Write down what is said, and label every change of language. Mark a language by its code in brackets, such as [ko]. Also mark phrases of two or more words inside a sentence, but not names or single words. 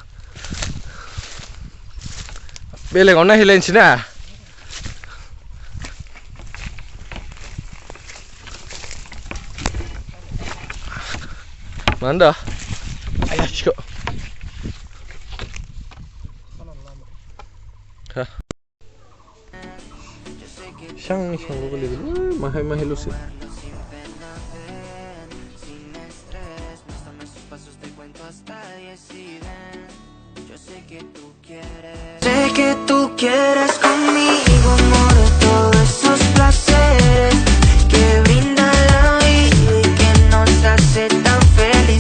[brx] बेलेगाव नायहैलायनोसै ना मा होनदों आयाखौ इसांल' गोलैगोन माहाय माहायल'सो [es] Sé que tú quieres conmigo, amor, todos esos placeres que brinda la vida y que nos hace tan feliz.